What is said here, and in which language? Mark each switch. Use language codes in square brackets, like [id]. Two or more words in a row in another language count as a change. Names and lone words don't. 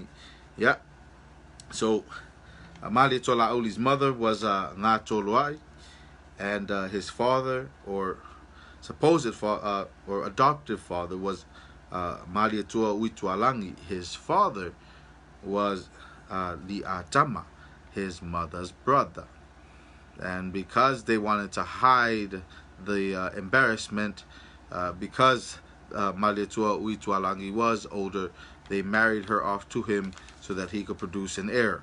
[en] Yeah. So Mea-Uli's mother was ngā tolo ai, and his father, or supposed father, or adoptive father, was Mea-Uli Uitualangi. His father was Li'atama, his mother's brother. And because they wanted to hide the embarrassment, because Mea-Uli Uitualangi was older, they married her off to him so that he could produce an heir.